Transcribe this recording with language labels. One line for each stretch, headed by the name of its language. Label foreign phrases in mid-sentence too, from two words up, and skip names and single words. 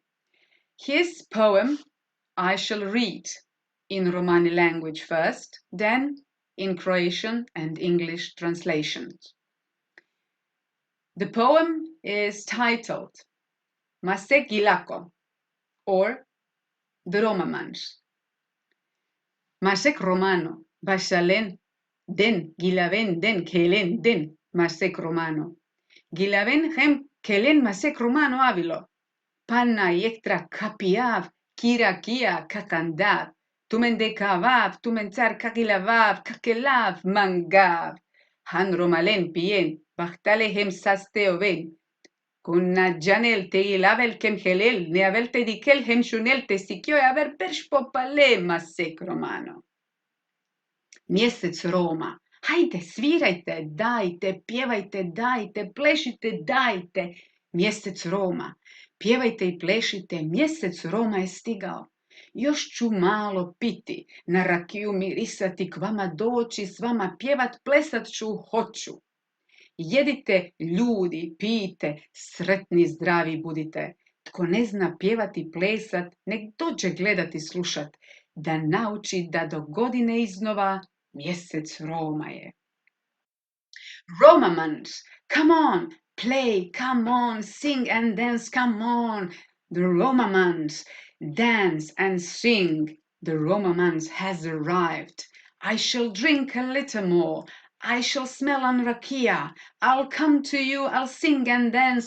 English: His poem I shall read in Romani language first, then in Croatian and English translations. The poem is titled Mase Gilako, or The Romamans.
Romany: Masek Romano, Basalen, den, Gilaven, den, Kelen, den, Masek Romano. Gilaven hem Kelen Masek Romano avilo. Panna yektra kapiav, kirakia kakandav. Tumende kavav, tumentzar kakilavav, kakelav, mangav. Han romalen pien, bachtale hem sasteoven. Kunna janel te ilavel kem helel, neavel te dikel hem shunel te sikio aver perš popale Masek Romano.
Croatian: Mjesec Roma. Hajde, svirajte, dajte, pjevajte, dajte, plešite, dajte. Mjesec Roma. Pjevajte i plešite, mjesec Roma je stigao. Još ću malo piti, na rakiju mirisati, k vama doći, s vama pjevat, plesat ću, hoću. Jedite, ljudi, pijte, sretni, zdravi budite. Tko ne zna pjevati, plesat, nek dođe gledati, slušat, da nauči da do godine iznova mjesec Roma je.
English: Romamans, come on, play, come on, sing and dance, come on. The Romamans, dance and sing. The Romamans has arrived. I shall drink a little more. I shall smell on rakia. I'll come to you, I'll sing and dance.